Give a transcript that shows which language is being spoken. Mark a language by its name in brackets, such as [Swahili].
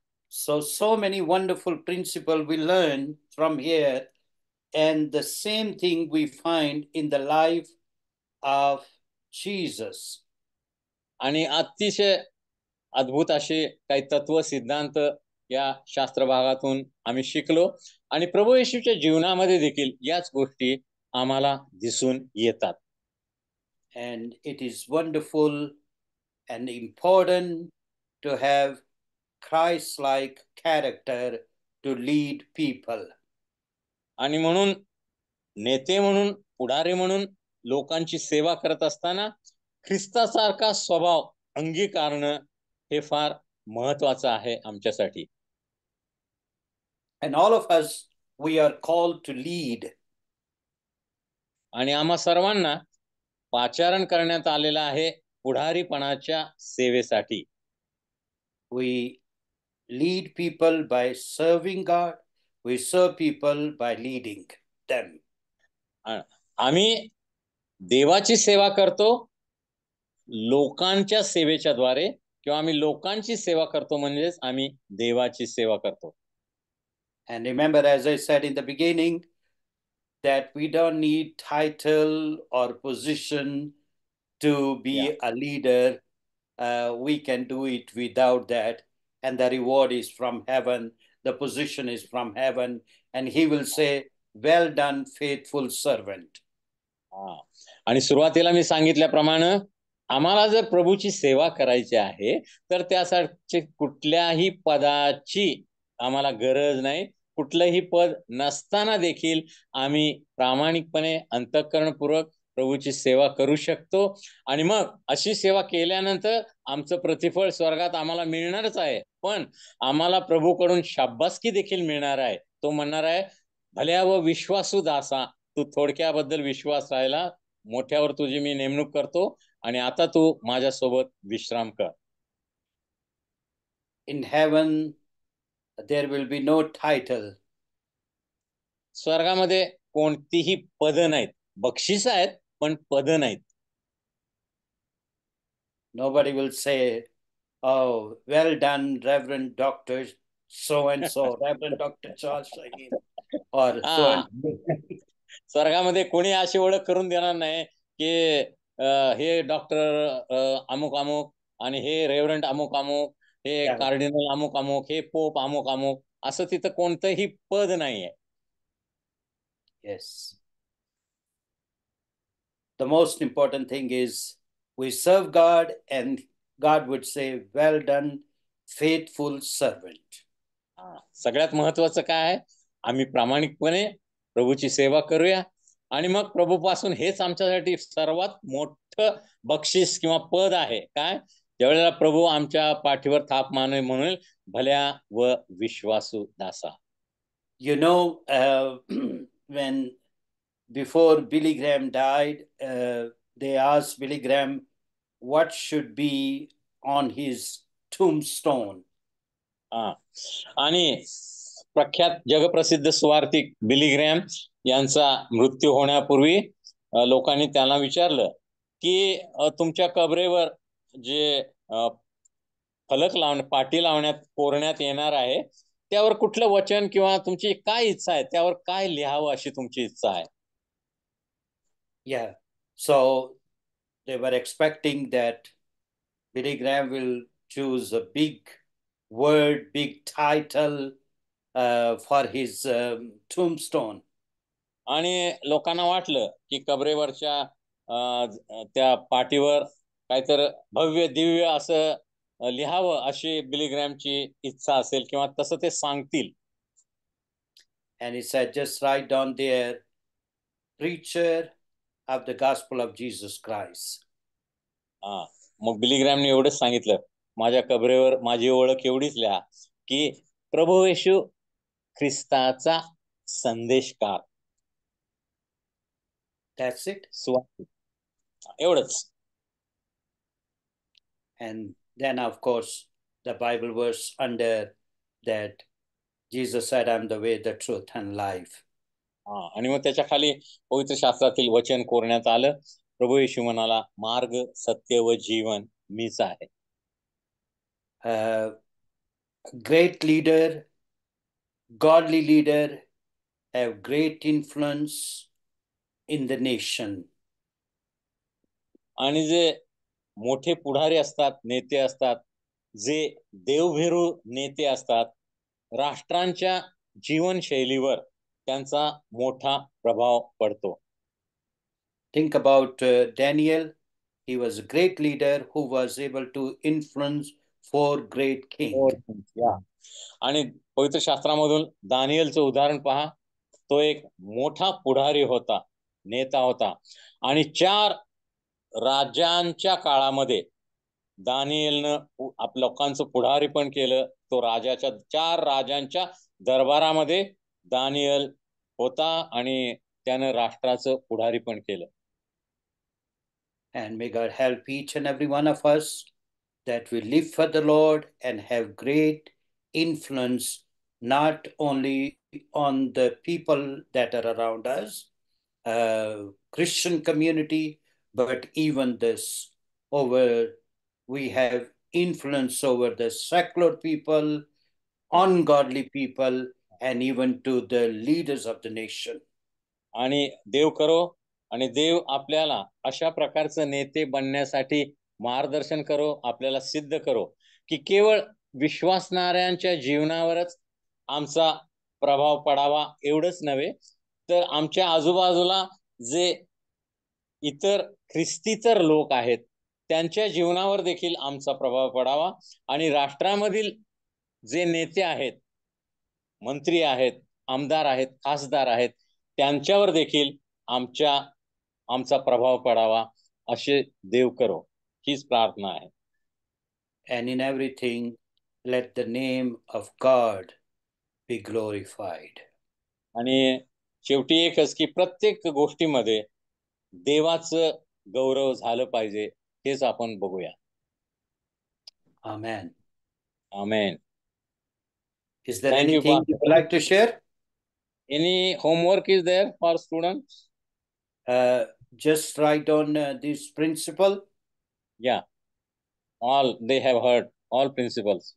[English] So many wonderful principles we learn from here, and the same thing we find in the life of Jesus. [Marathi] आणि अतिशय अद्भुत असे काही तत्व सिद्धांत या शास्त्र भागातून आम्ही शिकलो, आणि प्रभू येशूच्या जीवनामध्ये देखील याच गोष्टी आम्हाला दिसून येतात. [English] And it is wonderful and important to have Christ-like character to lead people. [Marathi] आणि म्हणून नेते म्हणून, पुढारी म्हणून लोकांची सेवा करत असताना ख्रिस्तासारखा स्वभाव अंगीकारणं हे फार महत्वाचं आहे आमच्यासाठी. [English] And all of us, we are called to lead. [Marathi] आणि आम्हा सर्वांना पाचारण करण्यात आलेलं आहे पुढारीपणाच्या सेवेसाठी. [English] We lead people by serving God. We serve people by leading them. [Marathi] आम्ही देवाची सेवा करतो लोकांच्या सेवेच्या द्वारे, किंवा आम्ही लोकांची सेवा करतो म्हणजेच आम्ही देवाची सेवा करतो. [English] And remember, as I said in the beginning, that we don't need title or position to be a leader. We can do it without that. And the reward is from heaven. The position is from heaven. And he will say, well done, faithful servant. [Marathi] आणि सुरुवातीला मी सांगितल्याप्रमाणे आम्हाला जर प्रभूची सेवा करायची आहे तर त्यासाठी कुठल्याही पदाची आम्हाला गरज नाही. कुठलंही पद नसताना देखील आम्ही प्रामाणिकपणे अंतःकरणपूर्वक प्रभूची सेवा करू शकतो. आणि मग अशी सेवा केल्यानंतर आमचं प्रतिफळ स्वर्गात आम्हाला मिळणारच आहे, पण आम्हाला प्रभूकडून शाबासकी देखील मिळणार आहे. तो म्हणणार आहे, भल्या व विश्वासू दासा, तू थोडक्याबद्दल विश्वास राहिला, मोठ्यावर तुझी मी नेमणूक करतो आणि आता तू माझ्यासोबत विश्राम कर. [English] In heaven there will be no title. [Marathi] स्वर्गामध्ये कोणतीही पद नाहीत. बक्षीस आहेत पण पद नाहीत. [English] Nobody will say, oh, well done, Reverend Dr. so and so, Reverend Dr. Charles Shaheen, or so and so. [Marathi] स्वर्गामध्ये कोणी अशी ओळख करून देणार नाही की हे डॉक्टर अमुक अमुक आणि हे रेव्हरंट अमुक अमुक, हे कार्डिनल अमुक अमुक, हे पोप अमुक अमुक, असं तिथं कोणतंही पद नाहीये. [English] Yes. The most important thing is we serve God and God would say, well done, faithful servant. [Marathi] सगळ्यात महत्वाचं काय आहे, आम्ही प्रामाणिकपणे प्रभूची सेवा करूया आणि मग प्रभूपासून हेच आमच्यासाठी सर्वात मोठं बक्षीस किंवा पद आहे. काय, ज्यावेळेला प्रभू आमच्या पाठीवर थाप माने म्हणून भल्या व विश्वासू दासा. [English] You know, when before Billy Graham died, they asked Billy Graham what should be on his tombstone. [Marathi] आणि प्रख्यात जगप्रसिद्ध सुवार्थिक बिली ग्रॅम यांचा मृत्यू होण्यापूर्वी लोकांनी त्याला विचारलं की तुमच्या कबरेवर जे फलक पाटी लावण्यात कोरण्यात येणार आहे त्यावर कुठलं वचन किंवा तुमची काय इच्छा आहे, त्यावर काय लिहावं अशी तुमची इच्छा आहे. [English] Yeah, so they were expecting that Billy Graham will choose a big word, big title for his tombstone. [Marathi] आणि लोकांना वाटलं की कबरेवरच्या त्या पाटीवर काहीतरी भव्य दिव्य असं लिहावं अशी बिली ग्रॅमची इच्छा असेल किंवा तसं ते सांगतील. [English] And he said, just write down there, preacher of the gospel of Jesus Christ. [Marathi] मग बिली ग्रॅमने एवढंच सांगितलं, माझ्या कबरेवर माझी ओळख एवढीच लिहा की प्रभू येशू ख्रिस्ताचा संदेशकार. [English] That's it. [Marathi] एवढंच. [English] And then, of course, the Bible verse under that, Jesus said, I'm the way, the truth, and life. [Marathi] आणि मग त्याच्या खाली पवित्र शास्त्रातील वचन कोरण्यात आलं. प्रभू येशू म्हणाला, मार्ग, सत्य व जीवन मीच आहे. [English] Great leader, godly leader, have great influence in the nation. [Marathi] आणि जे मोठे पुढारी असतात, नेते असतात, जे देवभीरू नेते असतात, राष्ट्रांच्या जीवनशैलीवर त्यांचा मोठा प्रभाव पडतो. [English] Think about Daniel. He was a great leader who was able to influence 4 great kings. [Marathi] आणि पवित्र शास्त्रामधून दानियलचं उदाहरण पहा. तो एक मोठा पुढारी होता, नेता होता, आणि 4 राजांच्या काळामध्ये दानियलनं आपल्या लोकांचं पुढारी पण केलं. तो 4 राजांच्या दरबारामध्ये दानियल होता आणि त्यानं राष्ट्राचं पुढारी पण केलं. [English] And may God help each and every one of us that we live for the Lord and have great influence not only on the people that are around us, Christian community, but even this we have influence over the secular people, ungodly people, and even to the leaders of the nation. [Marathi] आणि देव करो आणि देव आपल्याला अशा प्रकारचे नेते बनण्यासाठी मार्गदर्शन करो, आपल्याला सिद्ध करो की केवळ विश्वासणाऱ्यांच्या जीवनावरच आमचा प्रभाव पडावा एवढंच नव्हे, तर आमच्या आजूबाजूला जे इतर ख्रिस्तीतर लोक आहेत त्यांच्या जीवनावर देखील आमचा प्रभाव पडावा. आणि राष्ट्रामधील जे नेते आहेत, मंत्री आहेत, आमदार आहेत, खासदार आहेत, त्यांच्यावर देखील आमचा प्रभाव पडावा असे देव करो, हीच प्रार्थना आहे. [English] And in everything let the name of God be glorified. [Marathi] आणि शेवटी एकच की प्रत्येक गोष्टीमध्ये देवाचं गौरव झालं पाहिजे, हेच आपण बघूया. [English] Amen. Amen. Is there anything you would like to share? Any homework is there for students? Just write down this principle. Yeah. All they have heard, all principles.